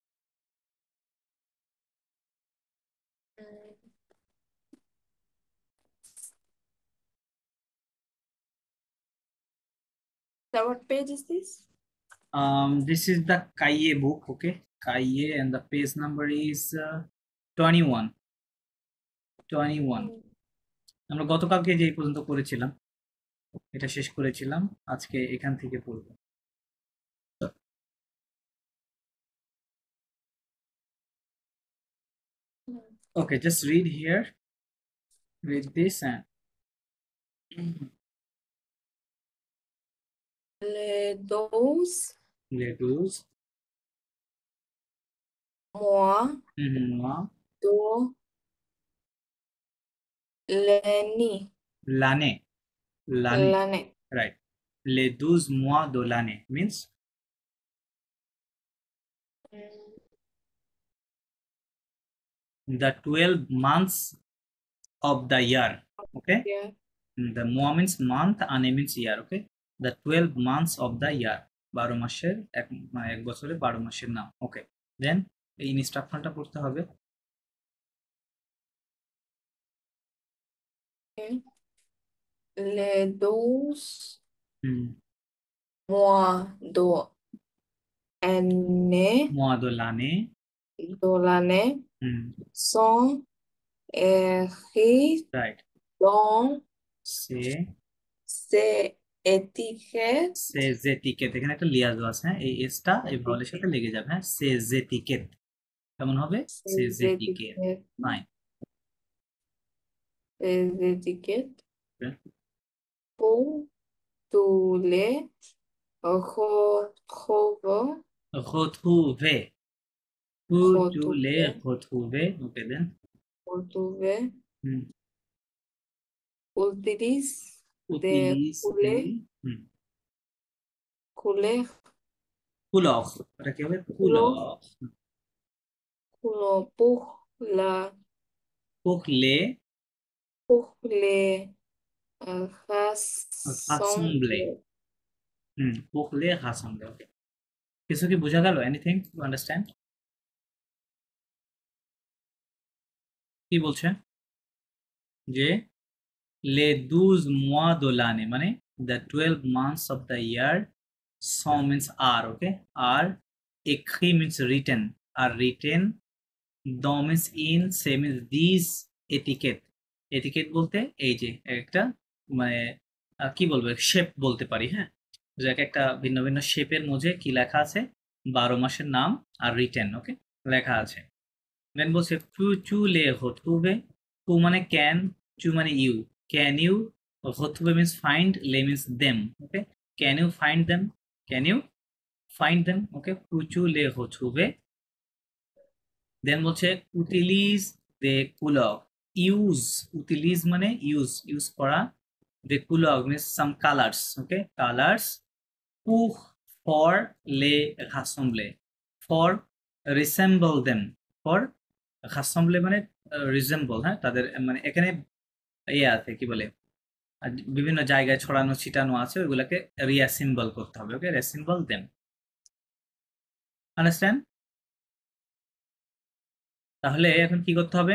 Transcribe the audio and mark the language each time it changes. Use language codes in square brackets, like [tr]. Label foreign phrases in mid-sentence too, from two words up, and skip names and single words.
[en] So what page is this? This is the Kaye book, okay? Kaye, and the page number is 21. 21. [bn] আমরা গতকালকে যে এই পর্যন্ত করেছিলাম, এটা শেষ করেছিলাম, আজকে এখান থেকে পড়ব। [en] Okay, just read here. Read this and [fr] Les douze les douze mois mois de l'année. l'année. L'année, L'année. [en] right? [fr] Les 12 mois de l'année [en] means the 12 months of the year, okay? Yeah. The mois means month, ane means year, okay? The 12 months of the year, [bn] 12 মাসের এক বছরে 12 মাসের নাম, [en] okay? [bn] Then এই ইনস্ট্রাকশনটা পড়তে হবে। [en] Okay. [fr] Les 12 mois de mois de l'année l'année sont écrits [en] right? [fr] dans C'est ces étiquettes. ces étiquettes, [bn] এখানে একটা লিয়াজ আছে, হ্যাঁ? এই এসটা এই ভাওয়ালের সাথে লেগে যাবে, হ্যাঁ? [fr] ces étiquettes [bn] কেমন হবে? [fr] ces Ces étiquettes, étiquettes. [en] fine. [fr] Ces étiquettes [en] Okay. [fr] pour tous les retrouver. Retrouver. Pour tous les Retrouver. [en] retrouver, okay then. [fr] Retrouver. Utilise des Utilise couleurs. couleur, [bn] এটা কি হবে? [fr] couleur Couleurs pour les rassembler. rassembler. Pour les rassembler, [bn] okay. কিছু কি বোঝা গেল? [en] anything to understand? [bn] কি বলছে যে [fr] les 12 mois de l'année [en] মানে the 12 months of the year, sont means are, okay? Are écrit means written, are written, dans means in, say means these etiquette. [bn] etiquette বলতে এই যে একটা মানে কি বলবো, শেপ বলতে পারি, হ্যাঁ? যে একটা ভিন্ন ভিন্ন শেপের মধ্যে কি লেখা আছে? 12 মাসের নাম [en] are written, [bn] ওকে, লেখা আছে। দেন বলছে [fr] tu les [bn] retrouver, টু মানে ক্যান, টু মানে ইউ, [en] can you, [bn] retrouver [en] means find, le means them, okay? Can you find them? Can you find them? [fr] Okay, tu les retrouver. [bn] দেন বলছে [fr] utilise des couleurs, [bn] ইউজ, উটিলিজ মানে ইউজ করা, [fr] des couleurs [en] means some colours, okay? [fr] কালার্স pour for les rassembler, [en] for resemble them, for rassembler মানে resemble, হ্যাঁ? [bn] তাদের মানে এখানে ইয়ে আছে, কি বলে, বিভিন্ন জায়গায় ছড়ানো ছিটানো আছে, ওইগুলোকে রিঅ্যাসেম্বল করতে হবে, ওকে? [en] reassemble them, understand? [bn] তাহলে এখন কি করতে হবে?